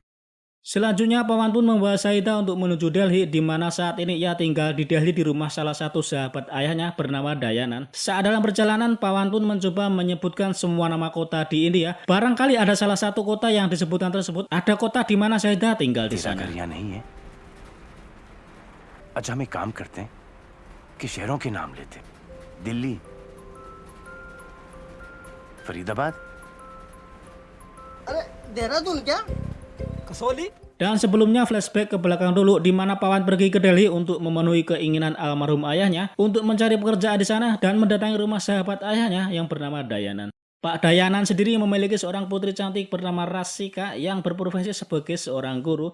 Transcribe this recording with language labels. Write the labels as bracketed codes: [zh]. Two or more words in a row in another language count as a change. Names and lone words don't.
[id] Selanjutnya Pawan pun membawa Sahida untuk menuju Delhi, di mana saat ini ia tinggal di Delhi di rumah salah satu sahabat ayahnya bernama Dayanan. Saat dalam perjalanan, Pawan pun mencoba menyebutkan semua nama kota di India. Barangkali ada salah satu kota yang disebutkan tersebut ada kota di mana Sahida tinggal di sana. [hi] नहीं है। अच्छा हम एक काम करते हैं कि शहरों के नाम लेते हैं। दिल्ली, फरीदाबाद। अरे देहरादून क्या? कसौली? [id] Dan sebelumnya flashback ke belakang dulu di mana Pawan pergi ke Delhi untuk memenuhi keinginan almarhum ayahnya untuk mencari pekerjaan di sana dan mendatangi rumah sahabat ayahnya yang bernama Dayanan. Pak Dayanan sendiri memiliki seorang putri cantik bernama Rasika yang berprofesi sebagai seorang guru.